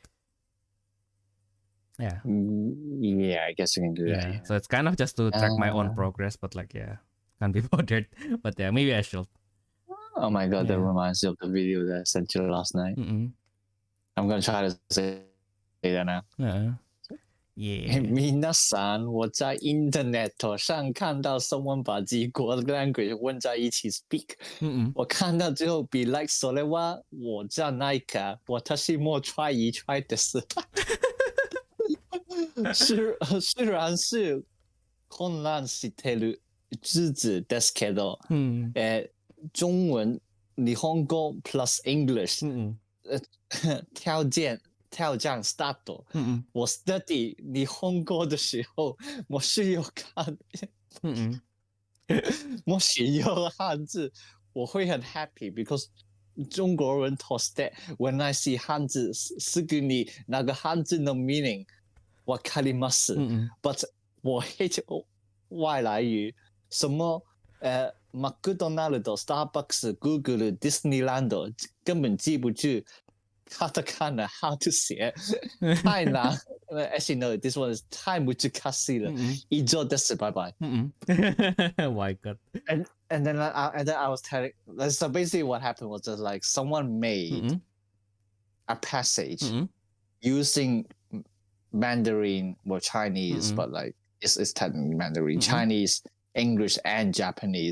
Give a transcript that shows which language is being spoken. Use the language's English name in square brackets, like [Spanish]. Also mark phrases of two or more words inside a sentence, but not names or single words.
[English] Yeah. Yeah, I guess you can do that. Yeah. So it's kind of just to track my own progress, but like, yeah, can't be bothered. But yeah, maybe I should. Oh my god, that Yeah. reminds me of the video that I sent you last night. Mm-mm. I'm gonna try to say that now. Yeah. [Japanese] 皆さん， [Chinese] 我在 Internet 上看到 someone 把几国的 language 混在一起 speak， 我看到之后 [English] be like [Japanese] それは我じゃないか，私も [Chinese] try 一 try です。虽然是 [Japanese] 混乱してる字子ですけど、中文、日本語 [English] plus English、 [Chinese] 跳降 start。我 study 日本語的时候，我是有看，我是有汉字，我会很 [English] happy because [Chinese] 中国人 [English] toast that when I see [Chinese] 汉字，すぐに那个汉字的 meaning わかります。But 我 hate 外来语，什么麦当劳、Starbucks、Google、Disneyland 根本记不住。 [English] カタカナ how to 写太難。Actually, no, this one is [Japanese] 太難しい [English] 了。 [Japanese] 以上です。 [English] Bye bye. My God. And then I was telling. So basically, what happened was just like someone made a passage using Mandarin or Chinese, but like it's technically Mandarin, Chinese, English, and Japanese.